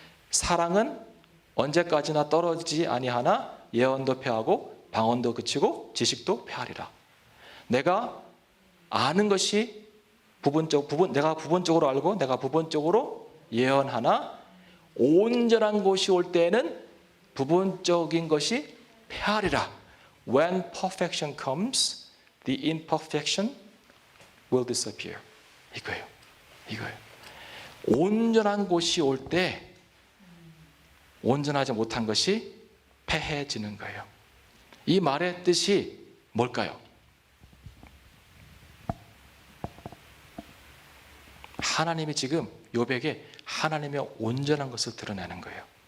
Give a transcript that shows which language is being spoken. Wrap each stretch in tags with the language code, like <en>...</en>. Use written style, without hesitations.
<ko>사랑은 언제까지나 떨어지지 아니하나 예언도 패하고 방언도 그치고 지식도 패하리라. 내가 아는 것이 내가 부분적으로 알고 내가 부분적으로 예언하나 온전한 것이 올 때에는 부분적인 것이 패하리라.</ko> <en>When perfection comes, the imperfection will disappear.</en> <ko>이거예요. 온전한 것이 올 때 온전하지 못한 것이 패해지는 거예요. 이 말의 뜻이 뭘까요? 하나님이 지금 욥에게 하나님의 온전한 것을 드러내는 거예요.</ko>